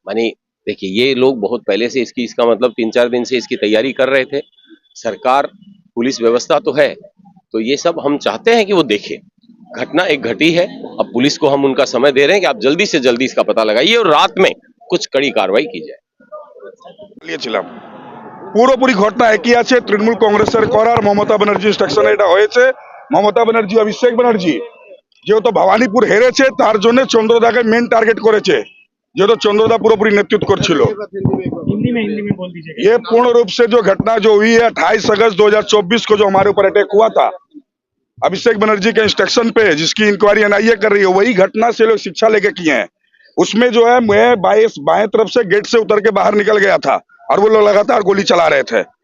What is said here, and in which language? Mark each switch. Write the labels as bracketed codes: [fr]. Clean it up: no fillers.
[hi] मानी देखिए ये लोग बहुत पहले से इसका मतलब 3-4 दिन से इसकी तैयारी कर रहे थे। सरकार, पुलिस व्यवस्था तो है, तो ये सब हम चाहते हैं कि वो देखें। घटना एक घटी है, अब पुलिस को हम उनका समय दे रहे हैं कि आप जल्दी से जल्दी इसका पता लगाइए और रात में कुछ कड़ी कार्रवाई की जाए। [bn] পুরোপুরি ঘটনা একই আছে। তৃণমূল কংগ্রেসের করার মমতা ব্যানার্জি ইনস্ট্রাকশনে এটা হয়েছে। মমতা ব্যানার্জি অভিষেক ব্যানার্জি যেহেতু ভবানীপুর হেরেছে তার জন্য চন্দ্রদাকে মেন টার্গেট করেছে, যেহেতু চন্দ্রদা পুরোপুরি নেতৃত্ব করছিল। [hi] हिंदी में बोल दीजिएगा। ये पूर्ण रूप से जो घटना जो हुई है 28 अगस्त 2024 को जो हमारे ऊपर अटैक हुआ था अभिषेक बनर्जी के इंस्ट्रक्शन पे, जिसकी इंक्वायरी एनआईए कर रही है, वही घटना से लोग शिक्षा लेके किए हैं। उसमें जो है मैं बाएं तरफ से गेट से उतर के बाहर निकल गया था और वो लोग लगातार गोली चला रहे थे।